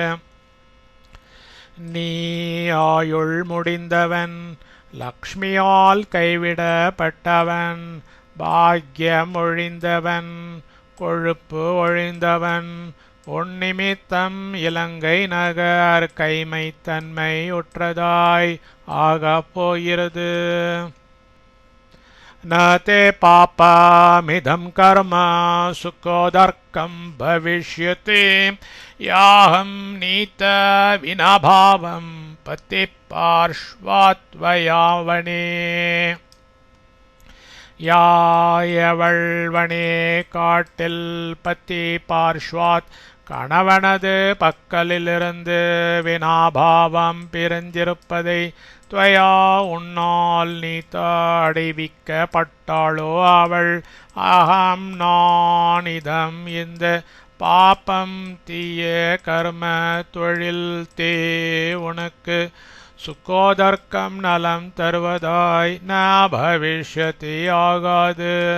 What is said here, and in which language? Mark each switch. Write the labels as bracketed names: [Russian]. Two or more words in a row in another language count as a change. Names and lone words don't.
[Tamil] நீ ஆயுள் முடிந்தவன் லக்ஷ்மியால் கைவிடப்பட்டவன் பாக்யம் ஒழிந்தவன் கொழுப்பு ஒழிந்தவன் உன்னிமித்தம் இலங்கை நகர் கைமைத்தன்மை உற்றதாய் ஆகப் போகிறது. [Sanskrit] न ते पापामिदं कर्म सुखोदर्कं भविष्यति याहं नीत विना भावं पति पार्श्वात्वयावने. [Tamil] யாயவள்வனே காட்டில் [Sanskrit] पति पार्श्वात् [Tamil] கணவனது பக்கலிலிருந்து வினாபாவம் பிரிந்திருப்பதை துவயா உன்னால் நீத்த அடைவிக்கப்பட்டாளோ அவள் அகம் நான் இதம் இந்த பாப்பம் தீய கர்ம தொழில் தே உனக்கு சுகோதர்க்கம் நலம் தருவதாய் [Sanskrit] न भविष्यति [Tamil] ஆகாது.